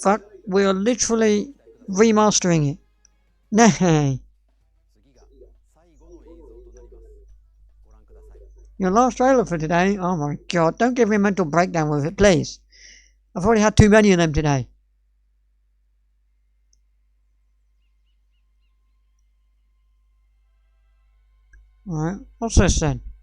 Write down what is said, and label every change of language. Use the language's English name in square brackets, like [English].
[English] fuck, we're literally remastering it. Nay. [Japanese] 次が最後の映像となります。ご覧ください。 [English] Your last trailer for today? Oh my god, don't give me a mental breakdown with it, please. I've already had too many of them today. Alright, what's this then?